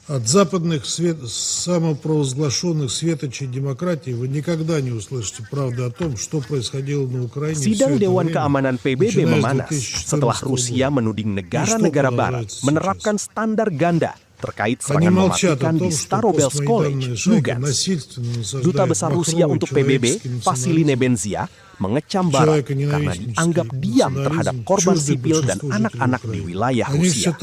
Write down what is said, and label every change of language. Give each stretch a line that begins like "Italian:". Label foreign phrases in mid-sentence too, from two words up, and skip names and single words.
Russian: От западных самопровозглашенных светочей демократии вы никогда не услышите правды о том, что происходило на Украине.
Indonesian: Sidang Dewan Keamanan PBB memanas setelah Rusia menuding negara-negara Barat menerapkan standar ganda terkait serangan mematikan di Starobelsk College, Lugansk. Duta Besar Rusia untuk PBB, Vassily Nebenzya, mengecam Barat karena dianggap diam terhadap korban sipil dan anak-anak di wilayah Rusia.